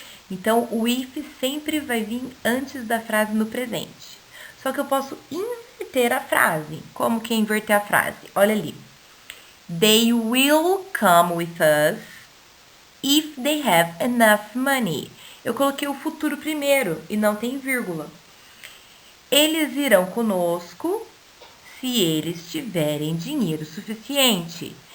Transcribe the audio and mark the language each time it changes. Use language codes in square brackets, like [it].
[pt] Então, o if sempre vai vir antes da frase no presente. Só que eu posso inverter a frase. Como que é inverter a frase? Olha ali. [en] They will come with us if they have enough money. [pt] Eu coloquei o futuro primeiro e não tem vírgula. Eles irão conosco se eles tiverem dinheiro suficiente.